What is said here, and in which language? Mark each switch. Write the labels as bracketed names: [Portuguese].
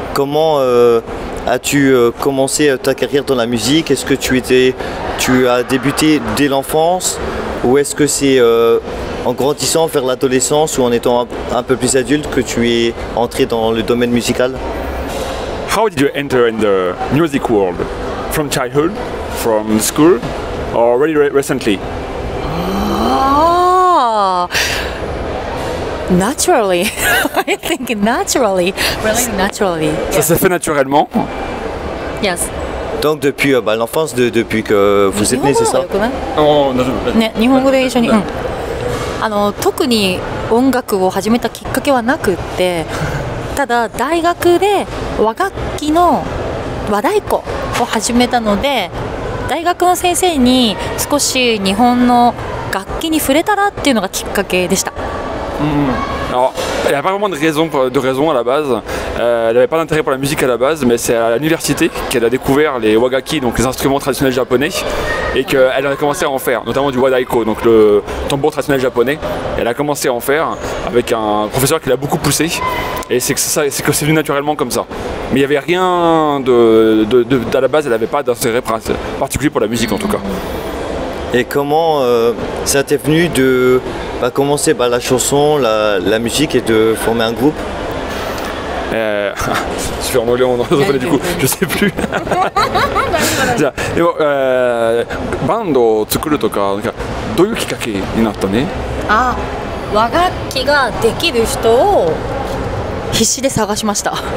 [French] Comment as-tu commencé ta carrière dans la musique? Est-ce que tu as débuté dès l'enfance, ou est-ce que c'est en grandissant vers l'adolescence ou en étant un peu plus adulte que tu es entré dans le domaine musical? [English] How did you enter in the music world? From childhood? From school? Or really recently? Oh, naturally. I think naturally. Really naturally. [French] Ça s'est fait naturellement. [English] Yes. [French] Donc depuis l'enfance, depuis que vous êtes né, c'est ça? [Japanese] ね、日本語で一緒に。特に音楽を始めたきっかけはなくって、ただ大学で和楽器の和太鼓を始めたので、大学の先生に少し日本の楽器に触れたらっていうのがきっかけでした。 [French] Alors, il n'y a pas vraiment de raison à la base. Elle n'avait pas d'intérêt pour la musique à la base, mais c'est à l'université qu'elle a découvert les wagaki, donc les instruments traditionnels japonais, et qu'elle a commencé à en faire, notamment du wadaiko, donc le tambour traditionnel japonais. Elle a commencé à en faire avec un professeur qui l'a beaucoup poussé, et c'est que c'est venu naturellement comme ça. Mais il n'y avait rien à la base, elle n'avait pas d'intérêt particulier pour la musique en tout cas. Et comment ça t'est venu de commencer la chanson, la musique et de former un groupe? Je suis en anglais ou en japonais du coup, je sais plus. [Japanese] じゃあでもバンドを作るとかどういうきっかけになったね？和楽器ができる人を必死で探しました。